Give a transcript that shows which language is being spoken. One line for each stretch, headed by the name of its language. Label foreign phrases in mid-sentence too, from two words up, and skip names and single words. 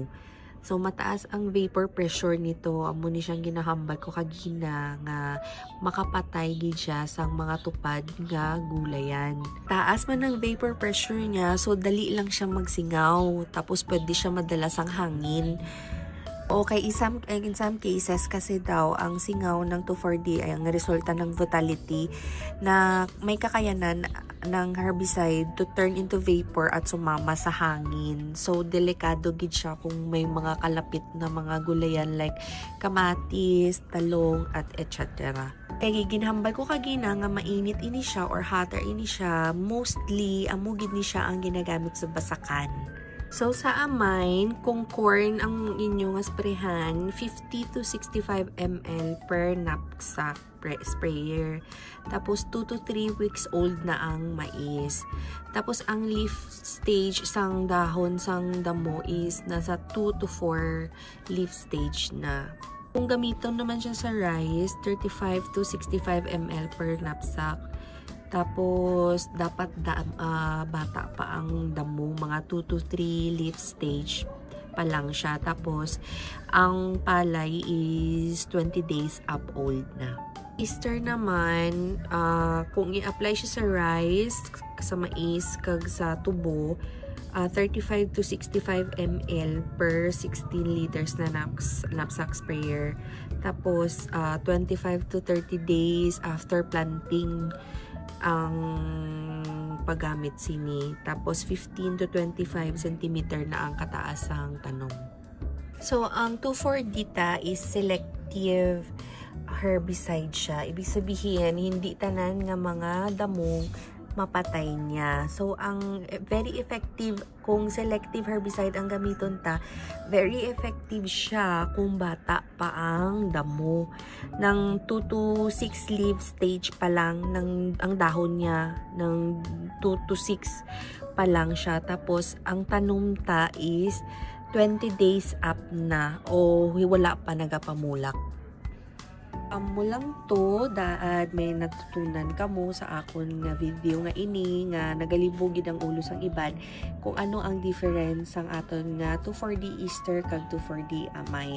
Hiligaynon: So, mataas ang vapor pressure nito. Amo ni siyang ginahambal ko kagina nga makapatay gid siya sang mga tupad nga gulayan. Taas man ang vapor pressure niya, so dali lang siya magsingaw. Tapos pwede siya madala sang hangin.
Filipino: Okay, in some cases kasi daw ang singaw ng 2,4-D ay ang resulta ng vitality na may kakayanan ng herbicide
English: to turn into vapor
Filipino: at sumama sa hangin.
Hiligaynon: So, delikado gid siya kung may mga kalapit na mga gulayan like kamatis, talong, at etc. Kaya ginhambal ko kagina nga mainit ini siya or hotter ini siya, mostly amugid ni siya ang ginagamit sa basakan. So, sa amine, kung corn ang inyong sprayhan, 50 to 65 ml
English: per knapsack sprayer.
Hiligaynon: Tapos, 2 to 3 weeks old na ang mais. Tapos, ang
English: leaf stage
Hiligaynon: sang dahon sang damo is nasa 2 to 4
English: leaf stage
Hiligaynon: na. Kung gamiton naman siya sa rice, 35 to 65 ml per knapsack.
Filipino: Tapos, dapat bata pa ang damo, mga 2 to 3
English: leaf stage
Filipino: pa lang siya. Tapos, ang palay is 20 days up old na.
Hiligaynon: Easter naman, kung i-apply siya sa rice, sa mais, kag sa tubo, 35 to 65 ml per 16 liters na
English: knapsack sprayer.
Hiligaynon: Tapos, 25 to 30
English: days after planting
Hiligaynon: ang paggamit sini. Tapos 15 to 25 cm na ang kataasang tanom. So, ang 2,4-D is
English: selective herbicide
Hiligaynon: siya.
Filipino: Ibig sabihin, hindi tanan nga mga damo
Hiligaynon: mapatay niya. So, ang
English: very effective
Hiligaynon: kung
English: selective herbicide
Hiligaynon: ang gamiton ta,
English: very effective
Hiligaynon: siya kung bata pa ang damo.
Filipino: Ng 2 to 6
English: leaf stage
Filipino: pa lang ang dahon niya, ng 2 to 6 pa lang siya.
Hiligaynon: Tapos, ang tanom ta is 20 days up na o wala pa nagapamulak. Amo lang to, daad may natutunan kamo sa akon nga video nga ini nga nagalibugid ang ulo sang iban kung ano ang difference sang aton nga 2,4-D ester kag 2,4-D amine.